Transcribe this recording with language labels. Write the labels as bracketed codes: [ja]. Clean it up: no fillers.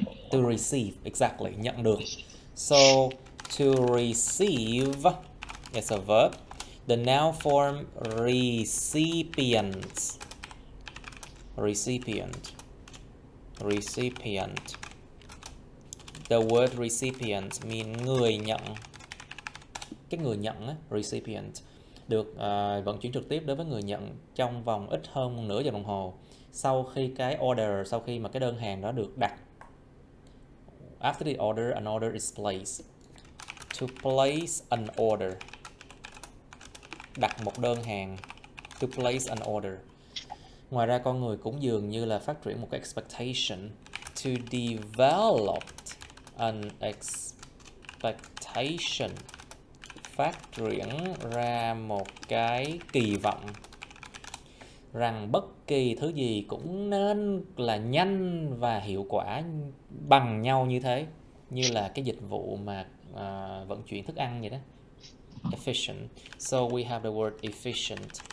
[en] To receive, exactly, nhận được. So, to receive is a verb. The noun form recipient. Recipient. Recipient. The word recipient mean [vi] người nhận. Cái người nhận á, recipient, được vận chuyển trực tiếp đối với người nhận trong vòng ít hơn nửa giờ đồng hồ sau khi sau khi mà cái đơn hàng đó được đặt. [en] After the order, an order is placed. To place an order. [vi] Đặt một đơn hàng. [en] To place an order. [vi] Ngoài ra con người cũng dường như là phát triển một cái expectation. [en] To develop an expectation. [vi] Phát triển ra một cái kỳ vọng rằng bất kỳ thứ gì cũng nên là nhanh và hiệu quả bằng nhau như thế, như là cái dịch vụ mà vận chuyển thức ăn vậy đó. [en] Efficient. So we have the word efficient.